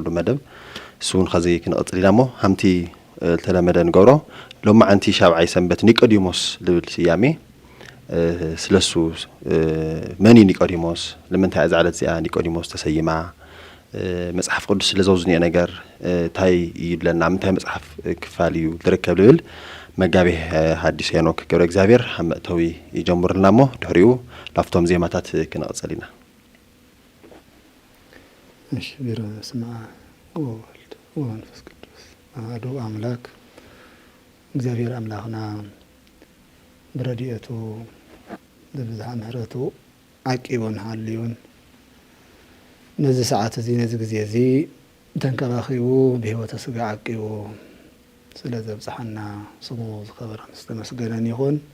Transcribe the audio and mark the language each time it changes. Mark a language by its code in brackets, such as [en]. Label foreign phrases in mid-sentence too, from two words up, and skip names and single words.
[ti] መደብ እሱ እውን ኸዚ ክንቕጽል ኢና እሞ ሃምቲ ተለመደ ንገብሮ ሎማዓንቲ ሻብዓይ ሰንበት ኒቆዲሞስ ልብል ስያሜ ስለሱ መኒ ኒቆዲሞስ ንምንታይ እዛ ዕለት እዚኣ ኒቆዲሞስ ተሰይማ መጽሐፍ ቅዱስ ስለዘውዝኒኦ ነገር ታይ ይብለና ምንታይ መጽሐፍ ክፋል እዩ ዝርከብ ልብል መጋቢ ሐዲስ ሄኖክ ገብረ እግዚአብሔር መእተዊ ይጀምርልና እሞ ድሕሪኡ ላፍቶም ዜማታት ክንቕጽል ኢና። እሺ [gez] በስመ አብ ወወልድ ወመንፈስ ቅዱስ አሐዱ አምላክ [ti] እግዚአብሔር አምላኽና ብረድኤቱ ብብዝሓ ምሕረቱ ዓቂቡን ሃልዩን ነዚ ሰዓት እዚ ነዚ ግዜ እዚ ተንከባኺቡ ብሂወተ ስጋ ዓቂቡ ስለ ዘብፅሐና ስሙ ዝኸበረን ዝተመስገነን ይኹን።